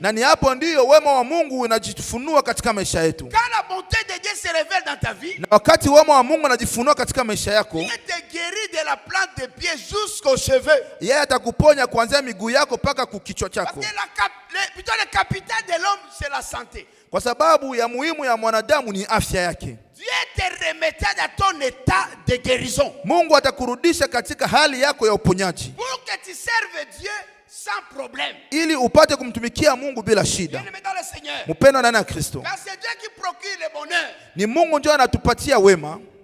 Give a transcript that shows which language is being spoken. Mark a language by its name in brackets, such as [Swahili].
[Swahili] Na ni hapo ndio wema wa Mungu unajifunua katika maisha yetu. [French] Quand la bonté de Dieu se révèle dans ta vie, [Swahili] Na wakati wema wa Mungu unajifunua katika maisha yako, [French] Dieu te guérit de la plante des pieds jusqu'aux cheveux. [Swahili] yeye atakuponya kuanzia miguu yako mpaka kukichwa [French] Parce [Swahili] chako. [French] que plutôt le capital de l'homme, c'est la santé. [Swahili] Kwa sababu ya muhimu ya mwanadamu ni afya yake. [French] Dieu te remettra dans ton état de guérison. [Swahili] Mungu atakurudisha katika hali yako ya uponyaji, [French] Pour que tu serves Dieu sans problème. [Swahili] ili upate kumtumikia Mungu bila shida. [French] Bien-aimé dans le Seigneur. [Swahili] Mpendwa ndani ya Kristo, [French] Car c'est Dieu qui procure le bonheur. [Swahili] ni Mungu ndio anatupatia wema.